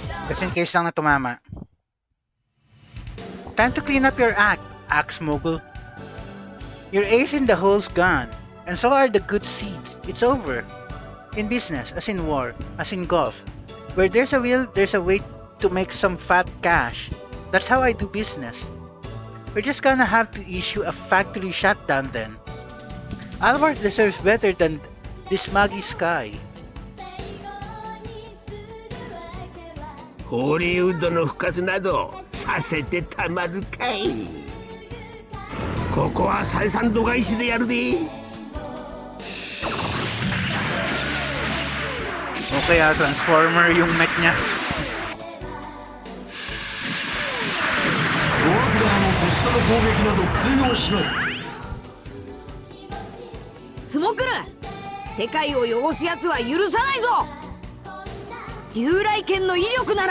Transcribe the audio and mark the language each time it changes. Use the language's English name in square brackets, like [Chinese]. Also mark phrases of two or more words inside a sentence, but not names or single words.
[English] Just in case [Filipino] lang na tumama. [English] Time to clean up your act, axe mogul. Your ace in the hole's gone, and so are the good seeds. It's over. In business, as in war, as in golf, where there's a will, there's a way to make some fat cash. That's how I do business. We're just gonna have to issue a factory shutdown then. Alvarez deserves better than this muggy sky. [Japanese] ホリウッドの復活などさせてたまるかい。ここは採算度外視でやるで。 [Filipino] Okay, Transformer yung mech niya. [Japanese] ドラキュラの手下の攻撃など通用しない。スモクル、世界を汚す奴は許さないぞ。竜雷剣の威力なら